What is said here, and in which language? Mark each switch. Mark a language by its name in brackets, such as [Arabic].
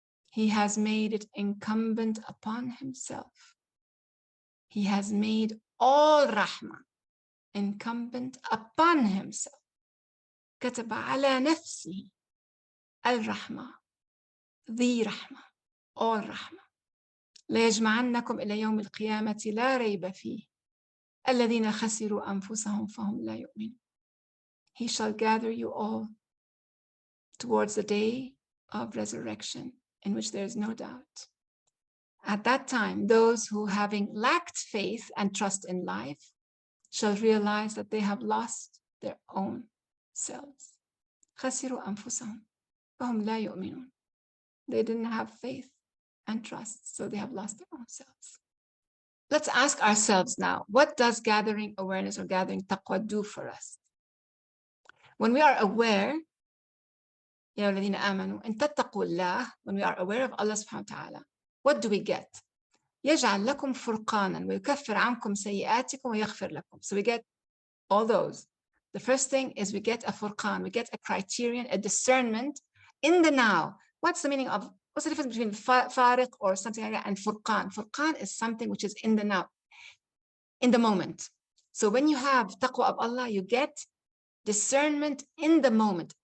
[English] He has made it incumbent upon himself. He has made all rahmah incumbent upon himself. [Arabic] كتب على نفسه الرحمة, [English] the rahmah, all rahmah. [Arabic] ليجمعنكم إلى يوم القيامة لا ريب فيه الذين خسروا أنفسهم فهم لا يؤمنون. [English] He shall gather you all towards the day of resurrection in which there is no doubt. At that time, those who, having lacked faith and trust in life, shall realize that they have lost their own selves. [Arabic] خسروا أنفسهم فهم لا يؤمنون. [English] They didn't have faith and trust, so they have lost their own selves. Let's ask ourselves now, what does gathering awareness or gathering taqwa do for us? When we are aware, [Arabic] يا الذين آمنوا إن تتقوا الله, [English] when we are aware of Allah subhanahu wa ta'ala, what do we get? [Arabic] يجعل لكم فرقانا ويكفر عنكم سيئاتكم ويغفر لكم. [English] So we get all those. The first thing is we get a furqan, we get a criterion, a discernment in the now. What's the meaning of, what's the difference between fariq or something like that and furqan? Furqan is something which is in the now, in the moment. So when you have taqwa of Allah, you get discernment in the moment.